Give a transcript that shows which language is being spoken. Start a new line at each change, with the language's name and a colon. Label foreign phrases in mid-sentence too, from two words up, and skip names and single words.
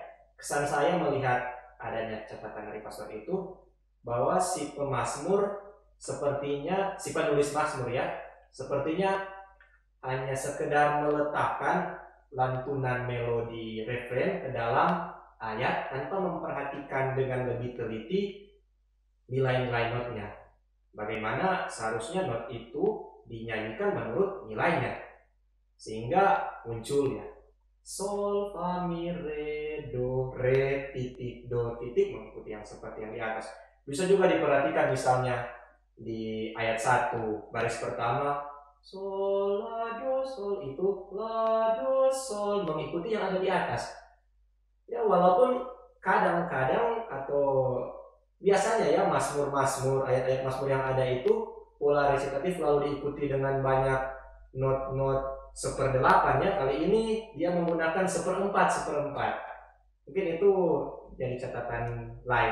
Indonesian: Kesan saya melihat adanya catatan dari Pastor itu bahwa si pemazmur sepertinya, si penulis Mazmur ya, sepertinya hanya sekedar meletakkan lantunan melodi refrain ke dalam ayat tanpa memperhatikan dengan lebih teliti nilai-nilai notnya. Bagaimana seharusnya not itu dinyanyikan menurut nilainya, sehingga muncul ya sol, fa, mi, re, do, re, titik, do, titik mengikuti yang seperti yang di atas. Bisa juga diperhatikan misalnya di ayat 1 baris pertama sol, la, do, sol, itu la, do, sol mengikuti yang ada di atas. Ya walaupun kadang-kadang atau biasanya ya mazmur-mazmur, ayat-ayat mazmur yang ada itu pola resitatif lalu diikuti dengan banyak not-not 1/8 ya. Kali ini dia menggunakan 1/4. Mungkin itu jadi catatan lain.